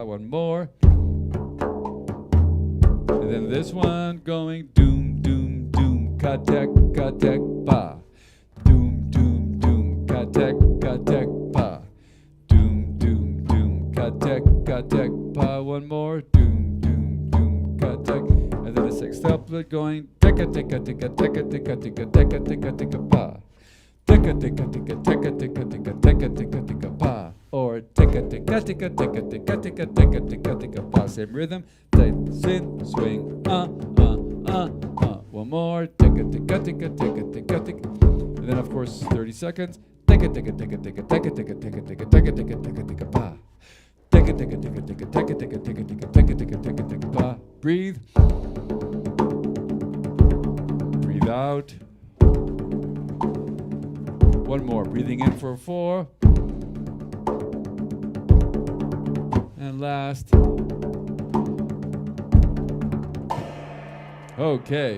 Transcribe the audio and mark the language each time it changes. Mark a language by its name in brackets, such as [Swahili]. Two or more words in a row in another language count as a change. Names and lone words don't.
[English] One more. And then this one going doom doom doom ka tek pa. Doom doom doom ka tek pa. Doom doom doom ka tek pa. One more. Doom doom doom ka tek. And then the sixth couplet going teka teka teka teka teka teka teka teka teka pa. Teka teka teka teka teka teka teka teka teka pa. Or teka teka teka teka teka teka teka teka teka pa. Same rhythm. Tight, sit, swing. One more. Teka teka teka teka teka teka. And then of course 30 seconds. Teka teka teka teka teka teka teka teka teka teka teka teka pa. Teka teka teka teka teka teka teka teka teka teka teka teka pa. Breathe. Breathe out. One more. Breathing in for 4. And last. Okay.